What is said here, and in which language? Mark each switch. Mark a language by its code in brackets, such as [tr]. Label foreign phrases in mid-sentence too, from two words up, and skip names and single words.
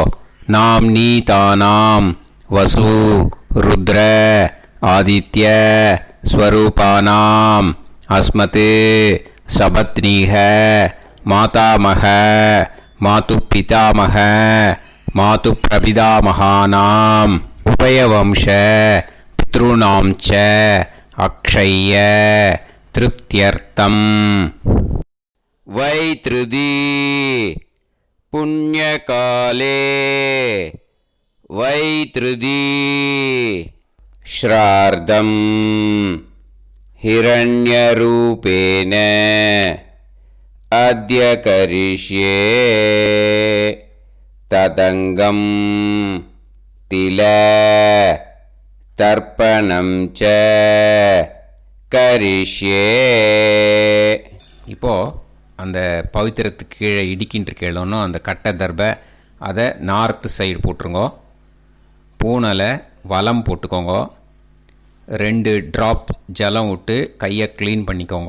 [sa] नाम् नी तानाम् वसु रुद्र आदित्य स्वरूपाणाम् अस्मत् सपत्नीक मातामह मातुः पितामह मातुः प्रपितामहानाम् उभयवंश पितॄणाम् च अक्षय्य तृप्त्यर्थम्. वैधृति पुण्यकाले वैधृति श्राद्धम् हिरण्यरूपेण अद्य करिष्ये तदङ्गं तिल तर्पणं च करिष्ये. [ta] இப்போ அந்த பவித்திரத்துக்கு கீழே இடிக்கின்ற கேளோன்னு அந்த கட்டை தர்பை அதை [en] north side [ta] போட்டுருங்கோ. பூனலை வலம் போட்டுக்கோங்க. 2 ட்ராப் ஜலம் விட்டு கையை க்ளீன் பண்ணிக்கோங்க.